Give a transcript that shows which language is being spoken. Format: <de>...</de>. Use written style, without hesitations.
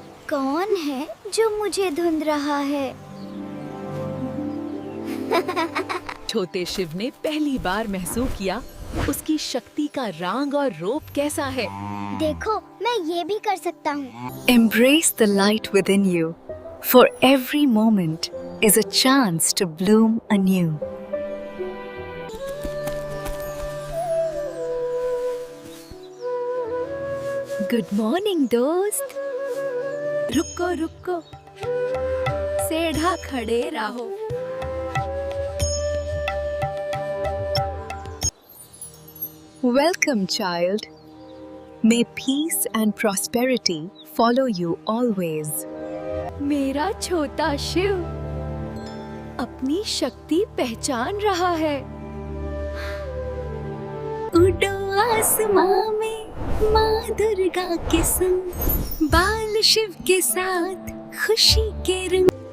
<hi>कौन है जो मुझे ढूंढ रहा है? छोटे शिव ने पहली बार महसूस किया उसकी शक्ति का रंग और रूप कैसा है। देखो, मैं ये भी कर सकता हूँ।</hi> <en>Embrace the light within you, for every moment is a chance to bloom anew.</en> <hi>Good morning दोस्त। रुको रुको, सेढ़ा खड़े रहो।</hi> <en>Welcome, child. May peace and prosperity follow you always.</en> <hi>मेरा छोटा शिव अपनी शक्ति पहचान रहा है। उड़ो आसमां में माँ दुर्गा के संग, बाल शिव के साथ खुशी के रंग।</hi>